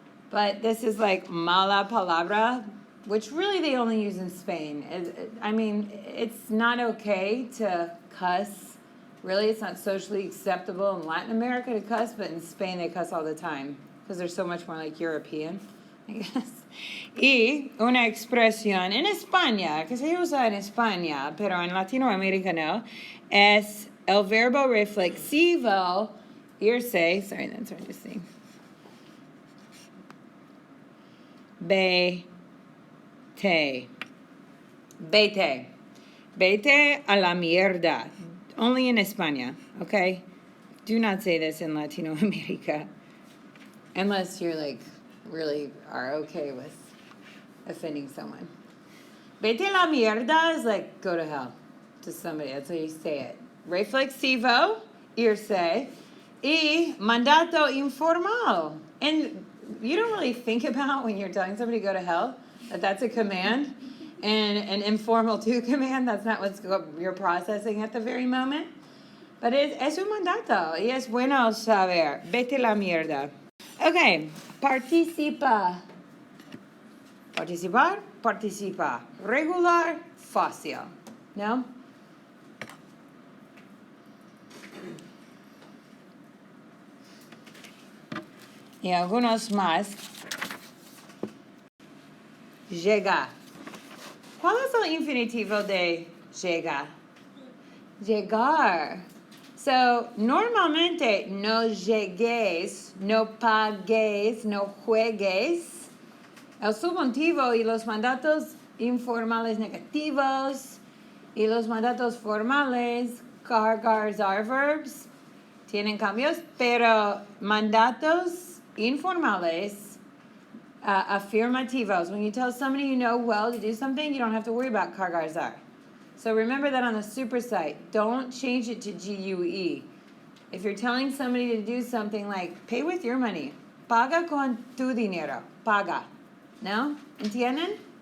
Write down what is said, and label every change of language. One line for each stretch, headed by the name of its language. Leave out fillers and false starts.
English: But this is like
Spanish: mala palabra,
English: which really they only use in Spain. I mean, it's not okay to cuss. Really, it's not socially acceptable in Latin America to cuss, but in Spain they cuss all the time because they're so much more like European, I guess.
Spanish: Y una expresión en España, que se usa en España, pero en Latinoamérica no, es el verbo reflexivo, irse,
English: sorry, that's hard to see.
Spanish: Vete. Vete. Vete a la mierda.
English: Only in España, okay? Do not say this in Latino America. Unless you're like, really are okay with offending someone.
Spanish: Vete a la mierda
English: is like, go to hell to somebody. That's how you say it.
Spanish: Reflexivo, irse. Y mandato informal.
English: And you don't really think about when you're telling somebody to go to hell, that that's a command. And an informal to command, that's not what you're processing at the very moment.
Spanish: But es un mandato, y es bueno saber. Vete a la mierda. Okay, participa. Participar, participa. Regular, fácil. ¿No? Y algunos más. Llega. ¿Cuál es el infinitivo de llega? Llegar. So, normalmente no llegues, no pagues, no juegues. El subjuntivo y los mandatos informales negativos y los mandatos formales,
English: cargars are verbs,
Spanish: tienen cambios, pero mandatos informales affirmativos.
English: When you tell somebody you know well to do something, you don't have to worry about cargars are. So remember that on the super site. Don't change it to GUE. If you're telling somebody to do something like, pay with your money.
Spanish: Paga con tu dinero. Paga. No? ¿Entienden?